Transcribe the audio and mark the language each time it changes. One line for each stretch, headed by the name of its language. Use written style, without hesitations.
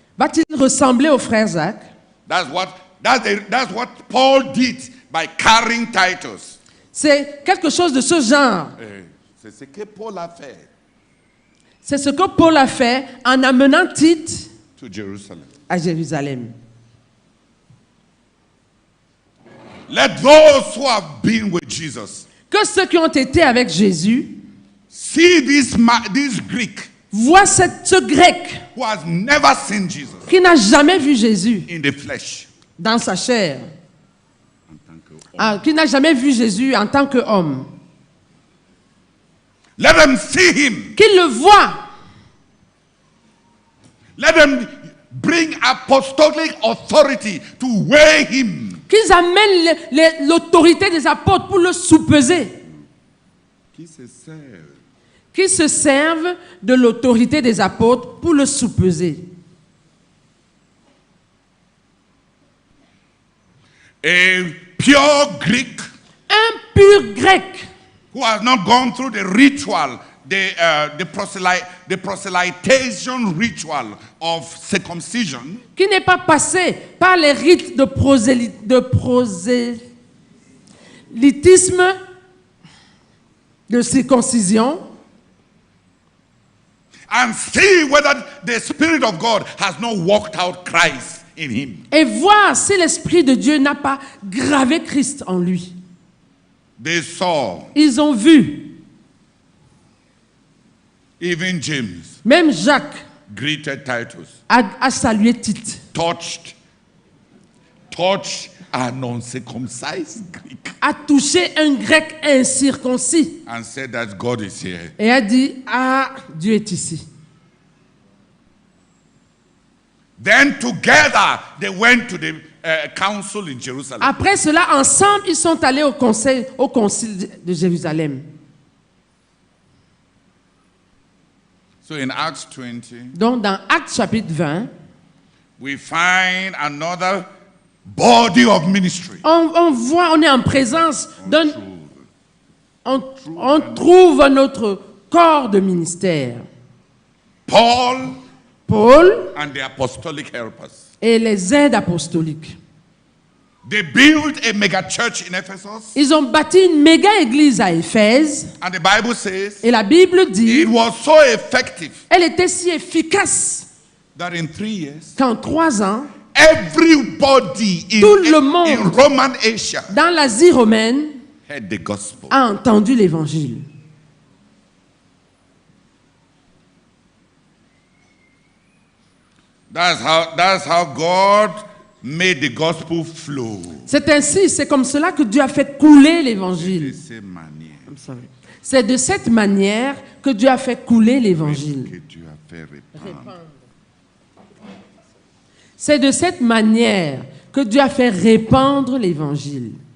French: va-t-il ressembler au frère Zach?
English: That's what Paul did by carrying Titus.
French: C'est quelque chose de ce genre. C'est ce que Paul a fait C'est ce que Paul a fait en amenant Tite
English: to Jerusalem.
French: à Jérusalem.
English: Let those who have been with Jesus
French: Que ceux qui ont été avec Jésus
English: see this Greek
French: voient ce grec
English: who has never seen Jesus
French: qui n'a jamais vu Jésus
English: in the flesh.
French: dans sa chair, En tant que- qui n'a jamais vu Jésus en tant qu'homme.
English: Let them see him.
French: Qu'il le voit.
English: Let them bring apostolic authority to weigh him.
French: Qu'ils amènent l'autorité des apôtres pour le soupeser. Qui se servent Qu'ils se servent de l'autorité des apôtres pour le soupeser.
English: a pure Greek
French: Un pur grec
English: who has not gone through the ritual, the proselytization ritual of circumcision,
French: qui n'est pas passé par les rites de prosélytisme, de circoncision,
English: and see whether the Spirit of God has not worked out Christ in him.
French: et voir si l'Esprit de Dieu n'a pas gravé Christ en lui.
English: They saw
French: Ils ont vu,
English: even James
French: même Jacques
English: greeted Titus,
French: a salué Tite,
English: touched an uncircumcised Greek,
French: a touché un grec incirconcis
English: and said that God is here.
French: et a dit, ah, Dieu est ici.
English: Then together they went to the council in Jerusalem.
French: Après cela, ensemble, ils sont allés au concile de Jérusalem.
English: So in Acts 20,
French: Donc, dans Actes chapitre 20,
English: we find another body of ministry.
French: on voit, on est en présence d'un... On trouve notre corps de ministère.
English: Paul
French: Paul
English: and the apostolic helpers.
French: et les aides apostoliques.
English: They built a mega church in Ephesus.
French: Ils ont bâti une méga église à Éphèse.
English: And the Bible says
French: Et la Bible dit,
English: it was so effective
French: elle était si efficace
English: that in 3 years,
French: qu'en 3 ans,
English: everybody
French: Tout le
English: in
French: monde.
English: Roman Asia
French: dans l'Asie romaine,
English: heard the gospel.
French: a entendu l'évangile.
English: That's how God made the gospel flow.
French: C'est ainsi, c'est comme cela que Dieu a fait couler De l'évangile. cette manière C'est de cette manière que Dieu a fait couler l'évangile. que Dieu a fait répandre. C'est de cette manière que Dieu a fait répandre l'évangile.